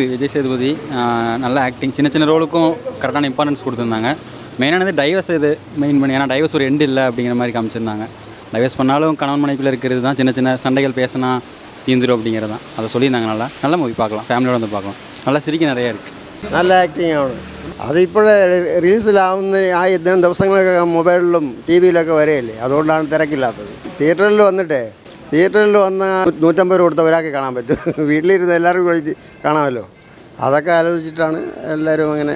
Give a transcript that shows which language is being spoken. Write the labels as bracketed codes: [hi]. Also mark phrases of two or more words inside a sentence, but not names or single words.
[ta] விஜய் சேதுபதி நல்ல ஆக்டிங், சின்ன ரோலுக்கும் கரெக்டான இம்பார்ட்டன்ஸ் கொடுத்துருந்தாங்க. மெயினானது டைவர்ஸ் இது மெயின் பண்ணி, ஏன்னா டைவர்ஸ் ஒரு எண்டு இல்லை அப்படிங்கிற மாதிரி காமிச்சிருந்தாங்க. டைவர்ஸ் பண்ணாலும் கணவன் மனைவிக்குள்ளே இருக்கிறது தான் சின்ன சண்டைகள் பேசினா தீந்துடும் அப்படிங்கிறது தான். அதை சொல்லியிருந்தாங்க. நல்ல மூவி பார்க்கலாம், ஃபேமிலியோடு வந்து பார்க்கலாம். நல்லா சிரிக்க நிறையா இருக்குது. [ml] നല്ല ആക്ടിങ്ങാണ്. അതിപ്പോഴേ റിലീസിലാവുന്ന ഇത്തരം ദിവസങ്ങളൊക്കെ മൊബൈലിലും ടി വിയിലൊക്കെ വരെയല്ലേ, അതുകൊണ്ടാണ് തിരക്കില്ലാത്തത്. തിയേറ്ററിൽ വന്ന് 150 കൊടുത്ത ഒരാൾക്ക് കാണാൻ പറ്റും. വീട്ടിലിരുന്ന് എല്ലാവർക്കും കഴിച്ച് കാണാമല്ലോ. അതൊക്കെ ആലോചിച്ചിട്ടാണ് എല്ലാവരും അങ്ങനെ.